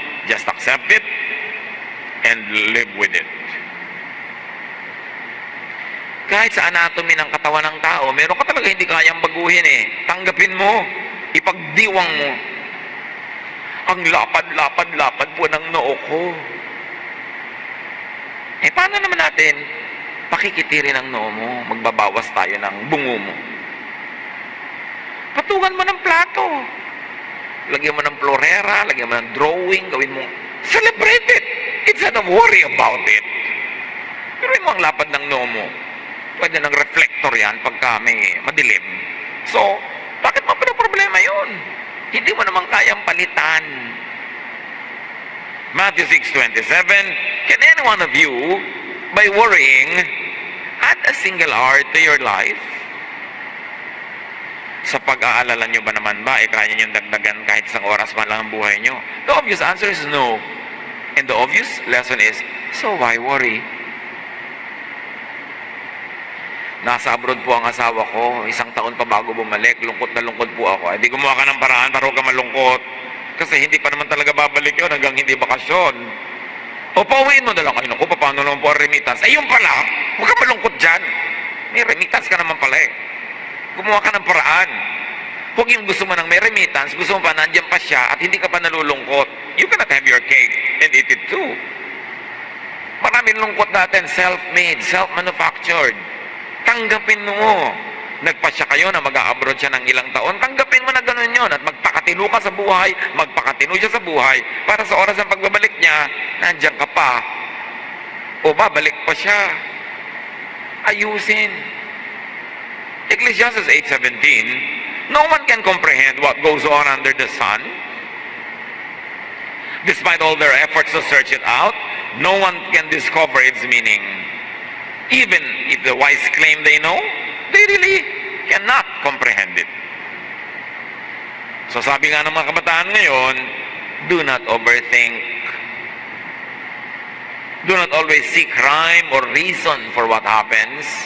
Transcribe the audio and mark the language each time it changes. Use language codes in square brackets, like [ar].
[en] Just accept it and live with it. [tl] Kahit sa anatomy ng katawan ng tao, meron ka talaga hindi kayang baguhin eh. Tanggapin mo. Ipagdiwang mo. Ang lapad-lapad-lapad po ng noo ko. Eh, paano naman natin pakikitirin ang noo mo? Magbabawas tayo ng bungo mo. Patungan mo ng plato. Lagyan mo ng florera, lagyan mo ng drawing, gawin mo. [en] Celebrate it. Instead of worry about it. [tl] Pero yung mga lapad ng noo mo, pwede ng reflector yan pagka may madilim. So, bakit mo problema yun? Hindi mo naman kayang palitan. [en] Matthew 6:27, can any one of you, by worrying, add a single hour to your life? [tl] Sa pag-aalala nyo ba naman ba, kaya nyo dagdagan kahit isang oras man lang ang buhay nyo? [en] The obvious answer is no. And the obvious lesson is, so why worry? [tl] Nasa abroad po ang asawa ko, 1 taon pa bago bumalik, lungkot na lungkot po ako. Di gumawa ka ng paraan para huwag ka malungkot. Kasi hindi pa naman talaga babalik yun hanggang hindi bakasyon. O pauwiin mo na lang, ay naku, paano naman po ang remittance? Ayun pala, huwag ka malungkot dyan. May remittance ka naman pala eh. Gumawa ka ng paraan. Huwag yung gusto mo ng may remittance, gusto mo pa nandiyan pa siya at hindi ka pa nalulungkot. [en] You cannot have your cake and eat it too. [tl] Maraming lungkot natin, [en] self-made, self-manufactured. [tl] Tanggapin mo. Nagpasya kayo na mag-a-abroad siya ng ilang taon, tanggapin mo na gano'n yun at magpakatino ka sa buhay, magpakatino siya sa buhay para sa oras ng pagbabalik niya, nandiyan ka pa. o babalik pa siya. Ayusin. [en] Ecclesiastes 8:17, no one can comprehend what goes on under the sun. Despite all their efforts to search it out, no one can discover its meaning. Even if the wise claim they know, they really cannot comprehend it. [tl] So sabi nga ng mga kabataan ngayon, [en] do not overthink. Do not always seek rhyme or reason for what happens.